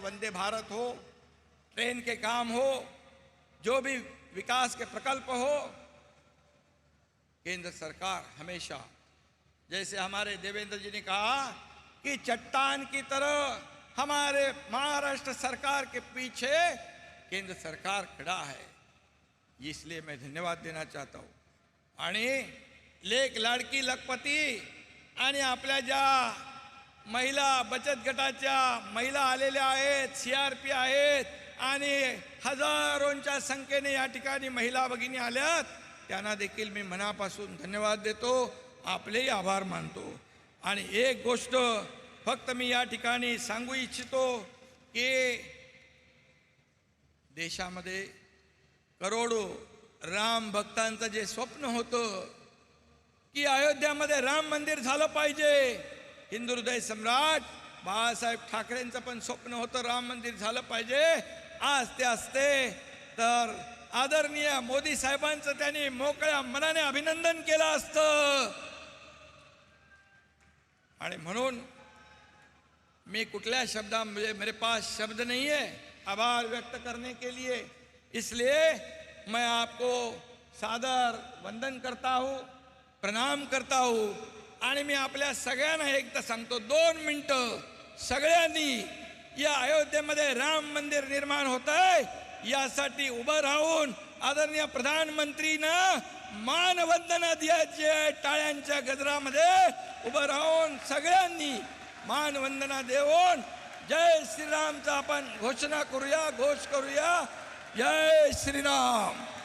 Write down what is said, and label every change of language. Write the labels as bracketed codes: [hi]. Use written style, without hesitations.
[hi] वंदे भारत हो, ट्रेन के काम हो, जो भी विकास के प्रकल्प हो, केंद्र सरकार हमेशा, जैसे हमारे देवेंद्र जी ने कहा कि चट्टान की तरह हमारे महाराष्ट्र सरकार के पीछे केंद्र सरकार खड़ा है। इसलिए मैं धन्यवाद देना चाहता हूँ। [mr] आणि लेक लाडकी लखपती आणि आपल्या ज्या महिला बचत गटाच्या महिला आलेल्या आहेत, CRP आहेत आणि हजारोंच्या संख्येने या ठिकाणी महिला भगिनी आल्यात, त्यांना देखील मी मनापासून धन्यवाद देतो, आपलेही आभार मानतो। आणि एक गोष्ट फक्त मी या ठिकाणी सांगू इच्छितो की देशामध्ये करोडो राम भक्तांचं जे स्वप्न होतं की अयोध्यामध्ये राम मंदिर झालं पाहिजे, हिंदू हृदय सम्राट बाळासाहेब ठाकरेंचं पण स्वप्न होतं राम मंदिर झालं पाहिजे। आज ते असते तर आदरणीय मोदी साहेबांचं त्यांनी मोकळ्या मनाने अभिनंदन केलं असतं। आणि म्हणून मैं कुठल्या शब्दांमध्ये, [hi] मेरे पास शब्द नहीं है आभार व्यक्त करने के लिए, इसलिए मैं आपको सादर वंदन करता हूँ, प्रणाम करता हूँ। [mr] आणि मी आपल्या सगळ्यांना एकदा सांगतो, 2 मिनिटं सगळ्यांनी या अयोध्येमध्ये राम मंदिर निर्माण होत आहे यासाठी उभं राहून आदरणीय प्रधानमंत्रींना मानवंदना द्यायची आहे। टाळ्यांच्या गजरामध्ये उभं राहून सगळ्यांनी मानवंदना देऊन जय श्रीरामचा आपण घोषणा करूया, घोष करूया, जय श्रीराम।